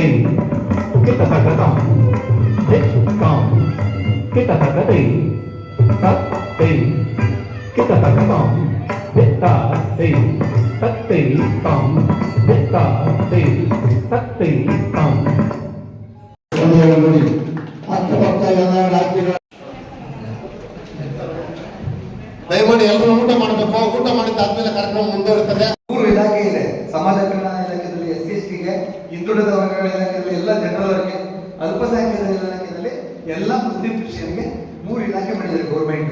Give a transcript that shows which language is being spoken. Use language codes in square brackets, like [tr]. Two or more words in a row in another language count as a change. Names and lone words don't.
[kn] Kita takatom. Vit, tom. Kita takate. Tate. Kita takatom. Vitate, tate, tom. Vitate, tate, tom. ನೋಡಿ ಅಕ್ಕಪಕ್ಕ ಎಲ್ಲ ರಾಜ್ಯಗಳ ದಯಮಾಡಿ ಎಲ್ಲರೂ ಊಟ ಮಾಡಬೇಕು. ಊಟ ಮಾಡಿದ್ದಾದ್ಮೇಲೆ ಕಾರ್ಯಕ್ರಮ ಮುಂದುವರಿತದೆ. 3 ಇಲಾಖೆ ಇದೆ. ಸಮಾಜ ಕಲ್ಯಾಣ ಇಲಾಖೆಯಲ್ಲಿ SC/STಗೆ, ಹಿಂದುಳಿದ ವರ್ಗಗಳ ಇಲಾಖೆಯಲ್ಲಿ ಎಲ್ಲ ಜನರವರಿಗೆ, ಅಲ್ಪಸಂಖ್ಯಾತರ ಇಲಾಖೆಯಲ್ಲಿ ಎಲ್ಲ ಮುಸ್ಲಿಂ ಕ್ರಿಶ್ಚಿಯನ್ಗೆ 3 ಇಲಾಖೆ ಮಾಡಿದ್ದಾರೆ ಗೌರ್ಮೆಂಟ್.